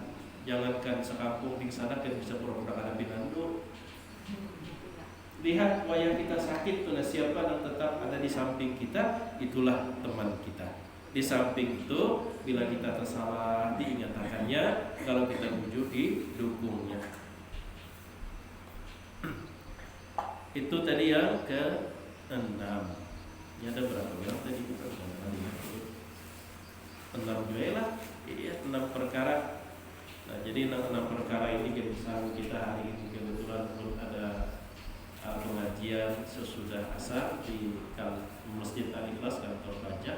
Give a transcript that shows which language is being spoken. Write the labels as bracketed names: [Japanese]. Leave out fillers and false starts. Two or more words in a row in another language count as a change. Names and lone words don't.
[Indonesian] Jangankan sekampung di sana kan bisa pura-pura [Banjar] kada pinandu. [Indonesian] Lihat wayang kita sakit tuh, siapa yang tetap ada di samping kita, itulah teman kita. Di samping itu, bila kita tersalah diingatkannya, kalau kita bujur didukungnya. Itu tadi yang ke-6. Ini ada berapa orang tadi? 6 juga lah. Iya, 6 perkara. Nah, jadi 6 perkara ini bisa kita hari ini kebetulan belum ada pengajian sesudah asar di Masjid Al-Ikhlas kantor pajak.